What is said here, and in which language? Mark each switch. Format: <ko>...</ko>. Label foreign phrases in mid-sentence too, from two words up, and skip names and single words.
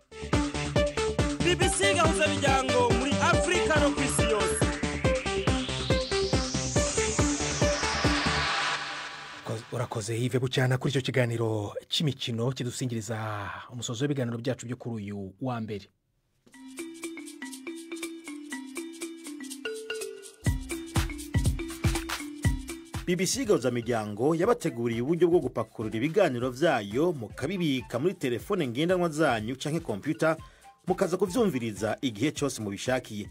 <rw>BBC gahuza imiryango muri Afrika no kwisi yose. Urakoze Yves Bucyana kuri icyo kiganiro cy'imikino kidusingiriza umusozo w'ibiganiro byacu byo kuri uyu wa mbere.</rw> <rn>BBC gahuza imiryango yabateguriye uburyo bwo gupakurura ibiganiro vyayo mukabibika muri telefone ngendanwa zanyu canke computer mukaza kuvyumviriza igihe cyose mubishakiye.</rn>